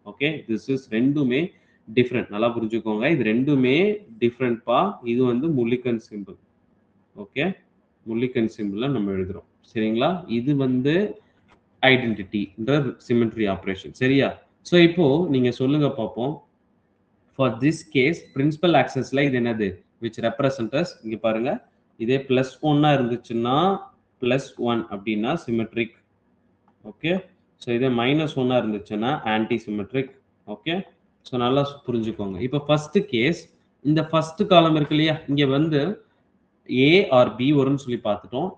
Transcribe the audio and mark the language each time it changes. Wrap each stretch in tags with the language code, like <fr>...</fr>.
<ta>Okay, this is ரெண்டுமே different. நல்லா புரிஞ்சுக்கோங்க, இது ரெண்டுமே டிஃப்ரெண்ட்பா. இது வந்து முல்லிகன் சிம்பிள். ஓகே, முல்லிகன் சிம்பிள்ல நம்ம எழுதுறோம். சரிங்களா? இது வந்து ஐடென்டிட்டின்ற சிமெட்ரி ஆபரேஷன். சரியா? சோ இப்போ நீங்க சொல்லுங்க பாப்போம்.</ta> <en>For this case principal axisல</en> <ta>இது என்னது?</ta> <en>which represent as</en> <ta>இங்க பாருங்க, இதே +1 இருந்துச்சுன்னா +1 அப்படின்னா சிமெட்ரிக். ஓகே. சோ இதே -1 இருந்துச்சுன்னா ஆன்டி சிமெட்ரிக். ஓகே. சோ நல்லா புரிஞ்சுக்கோங்க. இப்போ ஃபர்ஸ்ட் கேஸ், இந்த ஃபர்ஸ்ட் காலம் இருக்கு இல்லையா, இங்க வந்து A ஆர் B வரும்னு சொல்லி பார்த்துட்டோம்.</ta>